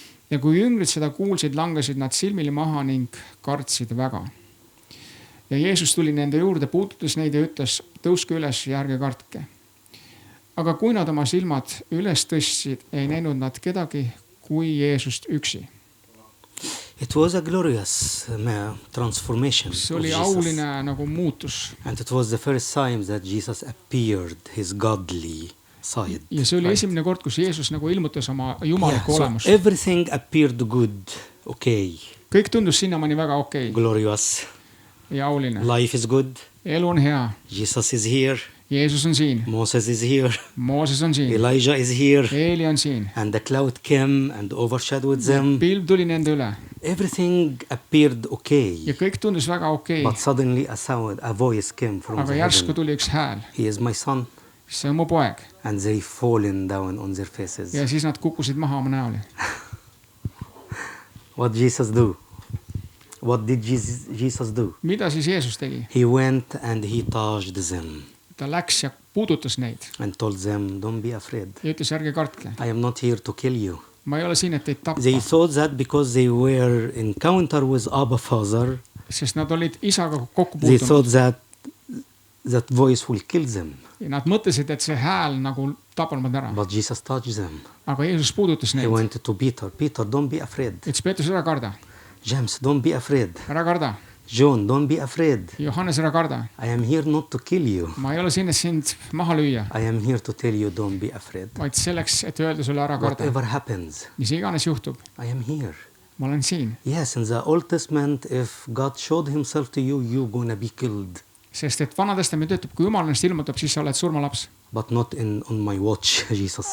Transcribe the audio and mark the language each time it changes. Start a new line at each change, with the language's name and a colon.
Estonian: Ja kui jüngrid seda kuulsid, langesid nad silmili maha ning kartsid väga. Ja Jeesus tuli nende juurde, puudutas neid ja ütles, tõuske üles ja ärge kartke. Aga kui nad oma silmad üles tõstsid, ei näinud nad kedagi kui Jeesust üksi.
English: It was a glorious transformation.
Estonian: See oli auline nagu muutus.
English: And it was the first time that Jesus appeared his godly side.
Estonian: Ja see oli esimene kord, kus Jeesus nagu ilmutas oma jumaliku
English: So
Estonian: olemust.
English: everything appeared good, okay,
Estonian: Kõik tundus sinnamaani väga okei
English: glorious.
Estonian: ja auline.
English: Life is good.
Estonian: Elu on hea.
English: Jesus is here.
Estonian: Jeesus on siin.
English: Moses is here.
Estonian: Mooses on siin.
English: Elijah is here.
Estonian: Eeli on siin.
English: And the cloud came and overshadowed them.
Estonian: Pilv tuli nende üle.
English: Everything appeared okay.
Estonian: Ja kõik tundus väga okei.
English: But suddenly a voice came from
Estonian: Aga
English: the
Estonian: järsku
English: heaven.
Estonian: tuli üks hääl.
English: He is my son.
Estonian: See on mu poeg.
English: And they fallen down on their faces.
Estonian: Ja siis nad kukkusid maha oma näoli.
English: What Jesus do? What did Jesus do?
Estonian: Mida siis Jeesus tegi?
English: He went and he touched them
Estonian: Ta läks ja puudutas neid.
English: and told them, don't be afraid.
Estonian: Ja ütles, ärge kartke.
English: I am not here to kill you.
Estonian: Ma ei ole siin, et teid tappa.
English: They thought that because they were encounter with Abba Father,
Estonian: Sest nad olid isaga kokku
English: they
Estonian: puutunud.
English: thought that voice will kill them.
Estonian: Ja nad mõtlesid, et see hääl nagu tapab nad ära.
English: But Jesus touched them.
Estonian: Aga Jeesus puudutas
English: He
Estonian: neid.
English: went to Peter. Peter, don't be afraid.
Estonian: Ütles Peetrus, ära karda.
English: James, don't be afraid.
Estonian: Ära karda.
English: John, don't be afraid.
Estonian: Johannes, ära karda.
English: I am here not to kill you.
Estonian: Ma ei ole siin, et sind maha lüüa.
English: I am here to tell you, don't be afraid.
Estonian: Vaid selleks, et öelda sulle ära karda.
English: Whatever happens,
Estonian: Mis iganes juhtub.
English: I am here.
Estonian: Ma olen siin.
English: Yes, in the Old Testament, if God showed himself to you, you're gonna be killed.
Estonian: Sest et Vana Testament ütleb, kui Jumal ennast ilmutab, siis sa oled surmalaps.
English: But not on my watch, Jesus